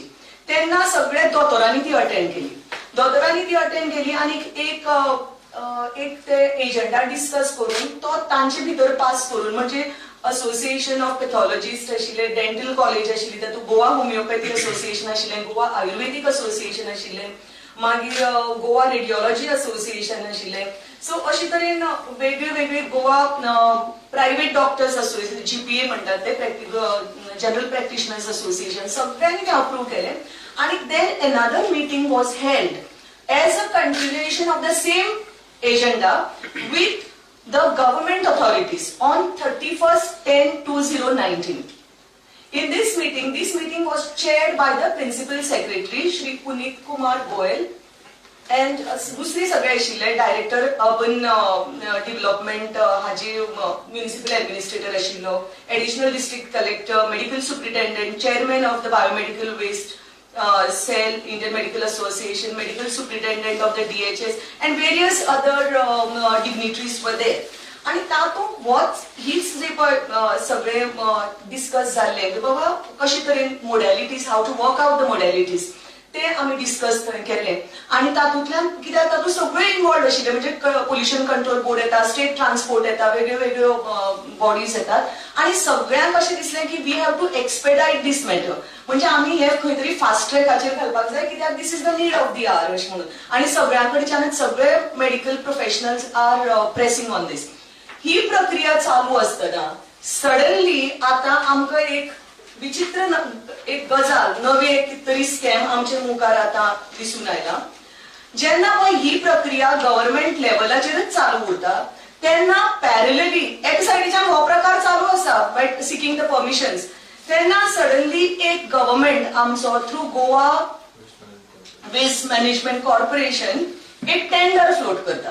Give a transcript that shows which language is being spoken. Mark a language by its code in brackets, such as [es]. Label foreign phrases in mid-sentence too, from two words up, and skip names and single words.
[kok] तेन्ना सगळे दोतोरांनी ती अटेंड केली आनी एक ते एजंडा डिस्कस करून तो तांचे भितर पास करून, म्हणजे असोसिएशन ऑफ पॅथॉलॉजिस्ट आशिल्ले, डेंटल कॉलेज आशिल्ली, तातूंत गोवा होमिओपॅथी असोसिएशन आशिल्लें, गोवा आयुर्वेदीक असोसिएशन आशिल्लें, मागीर गोवा रेडिओलॉजी असोसिएशन आशिल्लें. सो अशे तरेन वेगळे वेगळे गोवा प्रायव्हेट डॉक्टर्स असोसिएशन, GPA म्हणटात ते, जनरल प्रॅक्टिशनर्स असोसिएशन, सगळ्यांनी ते अप्रूव्ह केलें. [en] आनी then another meeting was held as a continuation of the same agenda with the government authorities on 31/10/2019. In this meeting was chaired by the Principal Secretary, Shri Puneet Kumar Goyal, अँड [kok] दुसरी सगळे आशिल्ले [en] Director Urban Development हाजी municipal administrator आशिल्लो, additional district collector, medical superintendent, chairman of the biomedical waste cell, Indian Medical Association, medical superintendent of the DHS, and various other dignitaries were there. [kok] आणि तातूंत हीच जे पळय सगळे डिस्कस जाल्ले की बाबा कशे तरेन मोडॅलिटीज, [en] how to work out the modalities, [kok] ते आमी डिस्कस केले. आणि तातूंतल्यान कित्याक तातूंत सगळे इन्वॉल्व आशिल्ले, म्हणजे पोल्युशन कंट्रोल बोर्ड येता, स्टेट ट्रान्सपोर्ट येता, वेगळ्यो वेगळ्यो बॉडीज येतात. आणि सगळ्यांक अशें दिसलें की [en] we have to expedite this matter, [kok] म्हणजे आमी हे खंय तरी फास्ट ट्रॅकाचेर घालपाक जाय, कित्याक [en] this is the need of the hour [kok] अशें म्हणून. आणि सगळ्यां कडच्यान सगळे [en] medical professionals are pressing on this. [kok] ही प्रक्रिया चालू असतना सडनली आता आमकां एक विचित्र एक गजाल, नवे कितरी स्कॅम आमच्या मुखार आता दिसून आयला. जेन्ना ही प्रक्रिया गव्हर्नमेंट लेवलाचेरच चालू उरता तेन्ना पॅरलली एका सायडीच्यान हो प्रकार चालू आसा [en] but seeking the permissions, [kok] तेन्ना सडनली एक गव्हर्नमेंट आमचो थ्रू गोवा वेस्ट मॅनेजमेंट कॉर्पोरेशन एक [en] tender float [kok] करता.